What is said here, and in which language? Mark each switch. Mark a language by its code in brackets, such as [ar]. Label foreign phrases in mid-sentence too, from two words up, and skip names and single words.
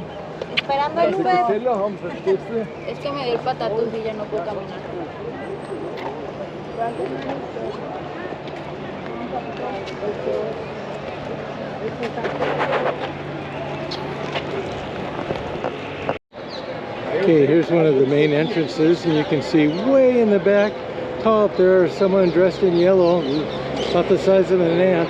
[es] Esperando el Uber. [de] Teller haben, verstehst du? [es] Es que me dio el patatús y ya no puedo caminar. [en] Okay, here's one of the main entrances, and you can see way in the back, tall up there, someone dressed in yellow, about the size of an ant.